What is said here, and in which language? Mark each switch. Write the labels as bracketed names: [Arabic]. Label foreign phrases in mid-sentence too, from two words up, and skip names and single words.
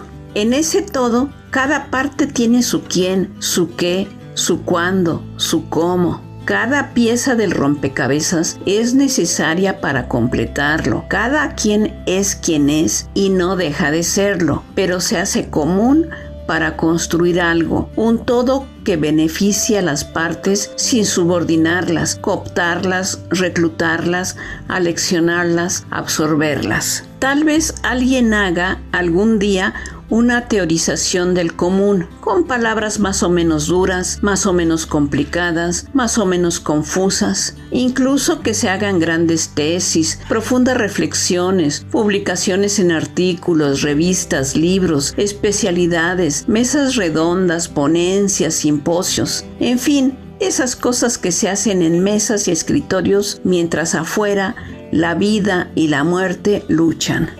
[Spanish] En ese todo, cada parte tiene su quién, su qué, su cuándo, su cómo. Cada pieza del rompecabezas es necesaria para completarlo. Cada quien es quien es y no deja de serlo, pero se hace común para construir algo, un todo que beneficie a las partes sin subordinarlas, cooptarlas, reclutarlas, aleccionarlas, absorberlas. Tal vez alguien haga algún día una teorización del común, con palabras más o menos duras, más o menos complicadas, más o menos confusas, incluso que se hagan grandes tesis, profundas reflexiones, publicaciones en artículos, revistas, libros, especialidades, mesas redondas, ponencias, simposios, en fin, esas cosas que se hacen en mesas y escritorios mientras afuera la vida y la muerte luchan.